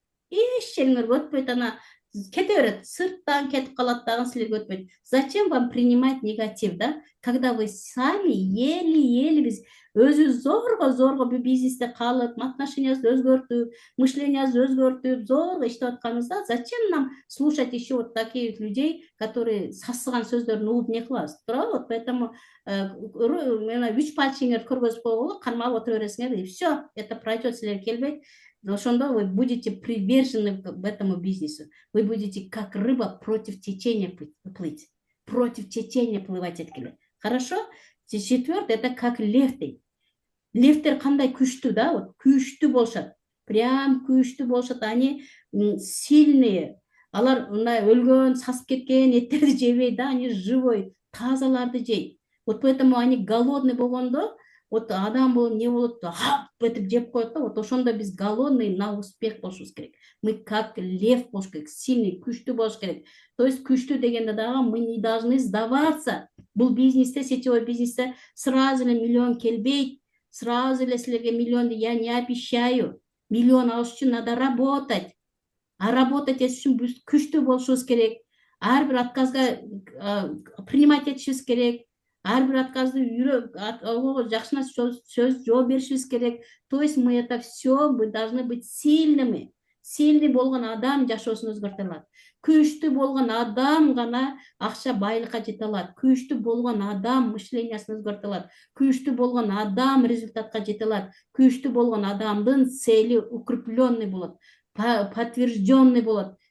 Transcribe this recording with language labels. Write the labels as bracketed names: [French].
[Kyrgyz] Эч жериңерге өтпөйт, ана кете берет, сырттан кетип калат дагы силерге өтпөйт. [Russian] Зачем вам принимать негатив, да? Когда вы сами еле-еле [Kyrgyz] биз өзүбүз зорго бул бизнесте калып, отношенияңызды өзгөртүп, мышлениябызды өзгөртүп, зорго иштеп атканыбызда, [Russian] зачем нам слушать еще вот таких людей, которые [Kyrgyz] сасыган сөздөрүн угуп не кылабыз, туурабы? Вот поэтому мына 3 пальчиңерди көргөзүп койгула, кармалып отура бересиңер, [Russian] и все, это пройдет, [Kyrgyz] силер келбейт. [Russian] Ошондо вы будете привержены к этому бизнесу. Вы будете как рыба против течения плыть. Против течения плывать эткиле. Хорошо? Четвертое, это как лев дейт. [Kyrgyz] Левтер кандай күчтүү, да? Вот күчтүү болушат. Прям күчтүү болушат. [Russian] Они сильные. [Kyrgyz] Алар мындай өлгөн, сасып кеткен эттерди жебейт, да? [Russian] Они живой, [Kyrgyz] тазаларды жейт. Вот поэтому они голодный болгондо, вот адам болуп не болот, хап этип жеп коет да. Вот ошондо биз голодный на успех болушубуз керек. Мы как лев болуш керек, сильный, күчтүү болуш керек. [Russian] То есть [Kyrgyz] күчтүү дегенде дагы [Russian] мы не должны сдаваться. [Kyrgyz] Бул бизнесте, сетевой бизнесте сразу эле миллион келбейт. [Russian] Сразу [Kyrgyz] эле силерге миллионду [Russian] я не обещаю. [Kyrgyz] Миллион алыш үчүн [Russian] надо работать. [Kyrgyz] А работать үчүн биз күчтүү болушубуз керек. Ар бир отказга принимать этишибиз керек. Ар бир отказды жакшына сөз жооп беришибиз керек. [Russian] То есть мы это все, мы должны быть сильными. [Kyrgyz] Сильный болгон адам жашоосун өзгөртө алат. Күчтүү болгон адам гана акча байлыкка жете алат. Күчтүү болгон адам мышлениясын өзгөртө алат. Күчтүү болгон адам результатка жете алат. Күчтүү болгон адамдын цели укрепленный болот, подтвержденный болот.